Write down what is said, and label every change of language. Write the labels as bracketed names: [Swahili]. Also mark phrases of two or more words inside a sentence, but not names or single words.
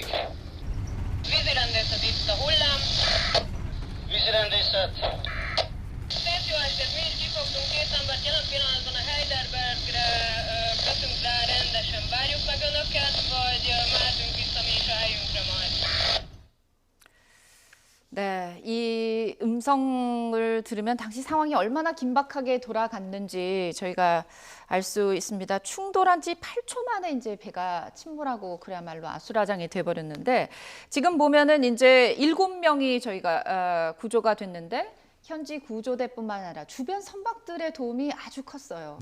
[Hungarian] Vízirendészet itt a hullám. Vízirendészet. Szép jó estét, mi is kifogtunk két embert, jelen pillanatban a Heidelbergre kötünk rá rendesen. Várjuk meg önöket, vagy mehetünk vissza mi is a helyünkre majd? [Korean] 네, 이 음성을 들으면 당시 상황이 얼마나 긴박하게 돌아갔는지 저희가 알 수 있습니다. 충돌한 지 8초 만에 이제 배가 침몰하고 그야말로 아수라장이 돼버렸는데 지금 보면은 이제 7명이 저희가 구조가 됐는데 현지 구조대뿐만 아니라 주변 선박들의 도움이 아주 컸어요.